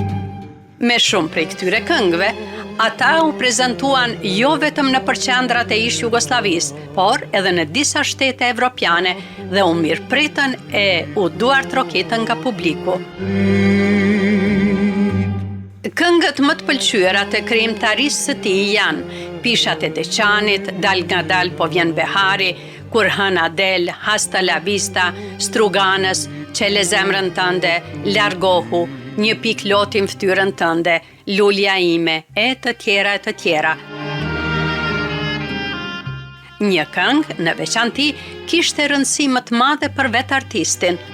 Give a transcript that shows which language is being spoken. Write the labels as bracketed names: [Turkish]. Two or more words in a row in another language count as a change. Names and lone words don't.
[Albanian] Me shumë prej këtyre këngëve, ata u prezantuan jo vetëm në qendrat e ish Jugosllavisë, por edhe në disa shtete evropiane dhe u mirëpritën e u duartrokitën nga publiku. Këngët më të pëlqyera të krijimtarisë së tij janë Pishat e Deçanit, Dal nga dal po vjen behari, Kur hëna del, Hasta la vista, Struganës, Qele zemrën tënde, Largohu, Një pik lotim ftyrën tënde, Lulja ime, e të tjera e të tjera. Një këngë, në veçanti, kishte rëndësi më të madhe për vetë artistin.